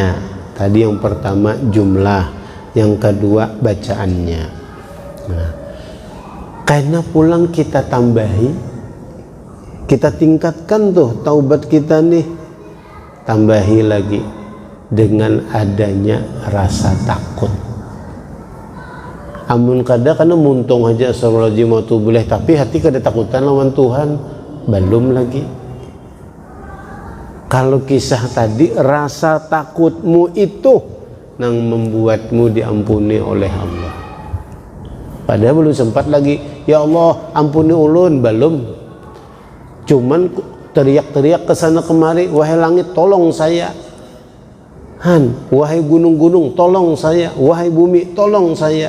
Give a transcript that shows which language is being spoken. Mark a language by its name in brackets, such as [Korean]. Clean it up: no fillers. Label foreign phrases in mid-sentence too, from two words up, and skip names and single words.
[Indonesian] Tadi yang pertama jumlah, yang kedua bacaannya. Nah, karena pulang kita tambahi, kita tingkatkan tuh taubat kita nih, tambahi lagi dengan adanya rasa takut. [Banjar] Amun kada karena muntung aja [Arabic] أستغفر الله العظيم وأتوب إليه, [Banjar] tapi hati kada takutan lawan Tuhan, belum lagi. [Indonesian] Kalau kisah tadi rasa takutmu itu yang membuatmu diampuni oleh Allah. Padahal belum sempat lagi, ya Allah ampuni ulun, belum. Cuman teriak-teriak ke sana kemari, wahai langit tolong saya. Wahai gunung-gunung tolong saya, wahai bumi tolong saya.